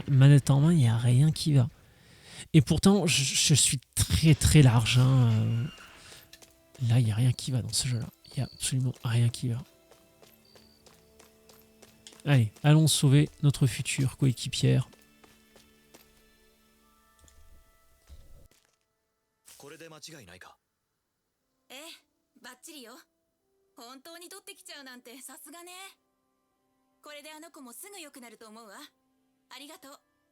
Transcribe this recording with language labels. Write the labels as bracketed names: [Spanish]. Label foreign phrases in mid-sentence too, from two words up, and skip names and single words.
[French] Manette en main, il n'y a rien qui va. Et pourtant, je suis très très large. Hein. Là, il n'y a rien qui va dans ce jeu-là. Il n'y a absolument rien qui va. Allez, allons sauver notre future coéquipière. [Japanese] これで間違いないか。ええ、バッチリよ。本当に取ってきちゃうなんてさすがね。これであの子もすぐ良くなると思うわ。ありがとう。